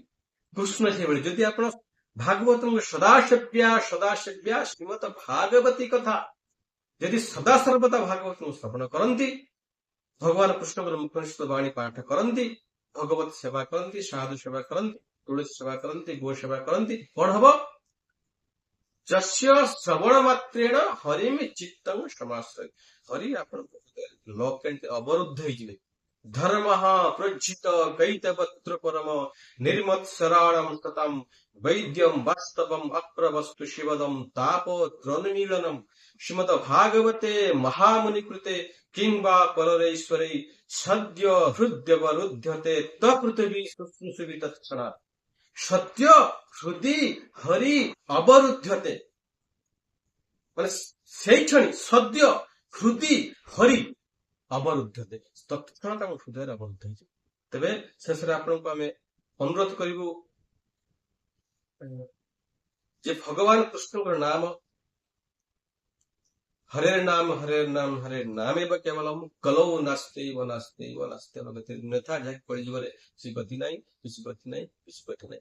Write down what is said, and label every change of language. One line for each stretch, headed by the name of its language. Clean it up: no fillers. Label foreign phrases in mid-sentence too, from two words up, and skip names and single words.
Odia: କୃଷ୍ଣ ସେଇଭଳି, ଯଦି ଆପଣ ଭାଗବତଙ୍କ ସଦାସେବ୍ୟା ସଦାସେବ୍ୟା ଶ୍ରୀମଦ୍ ଭାଗବତୀ କଥା ଯଦି ସଦା ସର୍ବଦା ଭାଗବତଙ୍କୁ ଶ୍ରବଣ କରନ୍ତି, ଭଗବାନ କୃଷ୍ଣଙ୍କର ମୁଖନିଷ୍ଠ ବାଣୀ ପାଠ କରନ୍ତି, ଭଗବତ ସେବା କରନ୍ତି, ସାଧୁ ସେବା କରନ୍ତି, ତୁଳସୀ ସେବା କରନ୍ତି, ଗୋ ସେବା କରନ୍ତି, କଣ ହବ?
Sanskrit: ଯସ୍ୟ ଶ୍ରବଣ ମାତ୍ରେଣ ହରିମ ଚିତ୍ତଂ ସମାଶ୍ରୟ,
Odia: ହରି ଆପଣଙ୍କ
English: lock and
Odia: ଅବରୁଦ୍ଧ ହେଇଯିବେ।
Sanskrit: ଧର୍ମ ପ୍ରଜିତ କୈତବତ୍ର ପରମ ନିର୍ମତ୍ସରାଣମ ତତମ वैद्यम वास्तवम अप्रवस्तु शिवदम तापो त्रनुमीलनम श्रीमद भागवते महामुनि कृते किंवा पररेश्वरे सद्य हृदयवरुध्यते तपृथिवी शुश्रूषुभि तत्क्षणात्। सत्य हृदय हरि अवरुध्यते,
Odia: ମାନେ ସେଇ କ୍ଷଣି ସଦ୍ୟ ହୃଦି ହରି ଅବରୁଦ୍ଧତେ, ତତ୍କ୍ଷଣାତ୍ ଆମ ହୃଦୟରେ ଅବରୁଦ୍ଧ ହେଇଛି। ତେବେ ଶେଷରେ ଆପଣଙ୍କୁ ଆମେ ଅନୁରୋଧ କରିବୁ ଯେ ଭଗବାନ କୃଷ୍ଣଙ୍କର ନାମ,
Sanskrit: ହରେ ନାମ ହରେ ନାମ ହରେ ନାମ ଏବ କେବଳମ୍ କଲୌ ନାସ୍ତୈବ ନାସ୍ତୈବ ନାସ୍ତୈବ ଗତି,
Odia: ଅନ୍ୟଥା ଯାହାକି କଳିଯୁଗରେ କିଛି ଗତି ନାହିଁ, କିଛି ଗତି ନାହିଁ, କିଛି ଗତି ନାହିଁ।